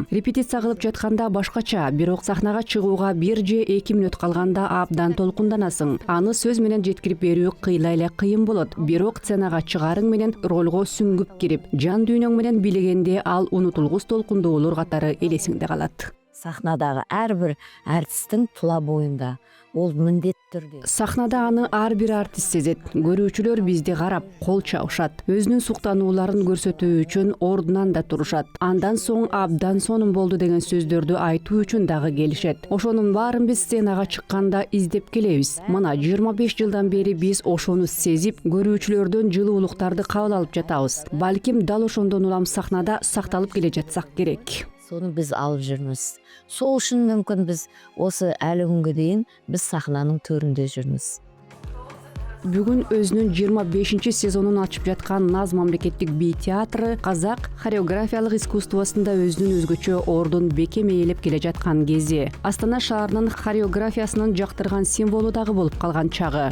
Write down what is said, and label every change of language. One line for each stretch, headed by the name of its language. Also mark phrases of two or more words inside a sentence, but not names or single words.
Kyrgyz: Репетиция кылып жатканда башкача, бирок сахнага чыгууга 1 же 2 мүнөт калганда абдан толкунданасың. Аны сөз менен жеткирип берүү кыйла эле кыйын болот. Бирок сценага чыгарың менен ролго сүңгүп кирип, жан дүйнөң менен бийлегенде ал унутулгус толкундоолор катары элесиңде калат.
Kazakh: Сахнадагы ар бир артисттин тула боюнда ол міндетті түрде.
Kyrgyz: Сахнада аны ар бир артист сезет. Көрүүчүлөр бизди карап, кол чабышат. Өзүнүн суктанууларын көрсөтүү үчүн ордунан да турушат. Андан соң абдан сонун болду деген сөздөрдү айтуу үчүн дагы келишет. Ошонун баарын биз сценага чыкканда издеп келебиз. Мына 25 жылдан бери биз ошону сезип, көрүүчүлөрдөн жылуулуктарды кабыл алып жатабыз. Балким дал ошондон улам сахнада сакталып келе жатсак керек.
Kazakh: Соны біз алып жүрміз. Сол үшін мүмкін біз осы әлі күнге дейін біз сахнаның төрінде жүрміз.
Kyrgyz: Бүгүн өзүнүн 25 сезонун ачып жаткан Наз мамлекеттик бий театры казак хореографиялык искусствосунда өзүнүн өзгөчө ордун бекем ээлеп келе жаткан кези. Астана шаарынын хореографиясынын жактырган символу дагы болуп калган чагы.